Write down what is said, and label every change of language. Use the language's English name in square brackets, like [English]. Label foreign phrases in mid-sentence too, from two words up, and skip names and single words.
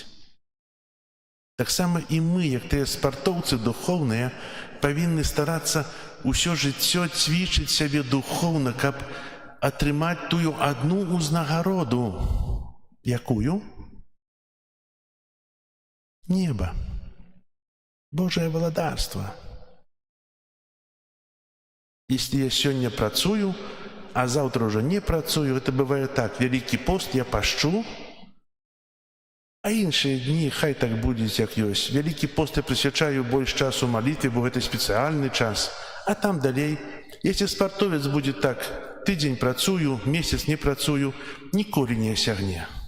[Belarusian] Таксама і мы, як тыя спартоўцы духоўныя, павінны старацца ўсё жыццё цвічыць сябе духоўна, каб атрымаць тую адну ўзнагароду. Якую? Неба. Божае валадарства. [Russian] Если я сегодня працую, а завтра уже не працую, это бывает так. Великий пост [Belarusian] я пашчу, а іншыя дні хай так будзе, як ёсць. [Russian] Великий пост [Belarusian] я прысвячаю больш часу малітве, бо гэта спецыяльны час. А там далей, если спартовец будзе так, тыдзень працую, месяц не працую, ніколі не асягне.